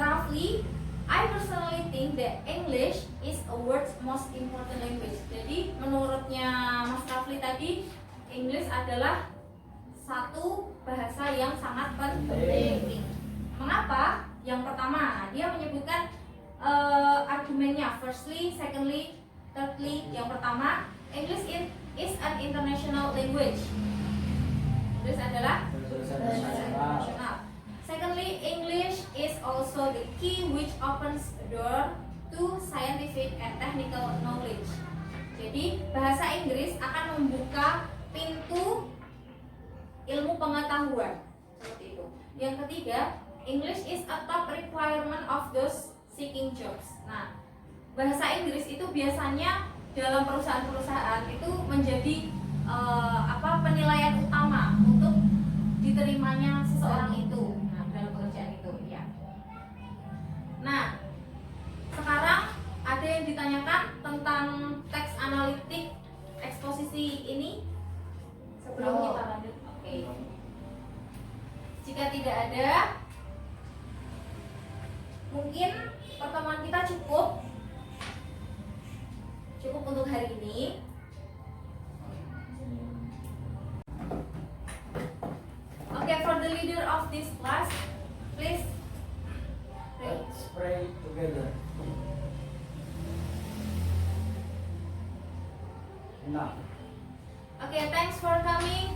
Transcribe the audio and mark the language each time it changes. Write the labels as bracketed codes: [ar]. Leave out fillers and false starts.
[en] Rafli, I personally think that English is a world's most important language. [id] Jadi menurutnya Mas Rafli tadi, English adalah satu bahasa yang sangat penting. Mengapa? Yang pertama, dia menyebutkan argumennya. [en] Firstly, secondly, thirdly. [id] Yang pertama, [en] English is an international language. [id] English adalah bahasa internasional. [en] Secondly, English is also the key which opens the door to scientific and technical knowledge. [id] Jadi, bahasa Inggris akan membuka pintu ilmu pengetahuan. Seperti itu. Yang ketiga, [en] English is a top requirement of those seeking jobs. [id] Nah, bahasa Inggris itu biasanya dalam perusahaan-perusahaan itu menjadi penilaian utama untuk diterimanya seseorang itu. Nah, dalam pekerjaan itu, ya. Nah, sekarang ada yang ditanyakan tentang teks analitik eksposisi ini sebelum kita lanjut. Oke. Jika tidak ada, mungkin pertemuan kita cukup untuk hari ini. [en] Okay, for the leader of this class, please pray. Let's pray together. Enough. Okay, thanks for coming.